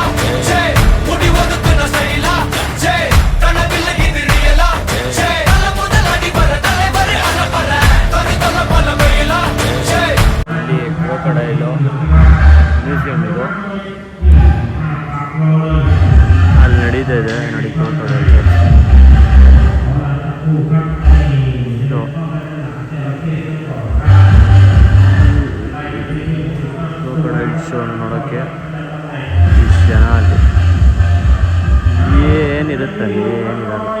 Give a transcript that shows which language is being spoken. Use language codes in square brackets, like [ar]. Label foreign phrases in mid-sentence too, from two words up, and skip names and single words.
[ta] ஜே முடி ஒதுக்குன ஸ்டைலா ஜே கனவில்ல இது ரியலா ஜே தல முதல் அடி வர தலைவர் அலப்பற தரி தல பல மேலா ஜே [kn] ಅಲ್ಲಿ [en] crocodile museum [kn] ಇದು ಅಲ್ಲಿ ನಡೀತಾ ಇದೆ ನೋಡಿ ಕ್ರೋಕೊಡೈಲ್ ಇದು [en] crocodile show [kn] ನೋಡೋಕ್ಕೆ ಇಷ್ಟು ಜನ ಅಲ್ಲಿ ಏನಿರುತ್ತೆ ಅಲ್ಲಿ ಏನಿರಲ್ಲ.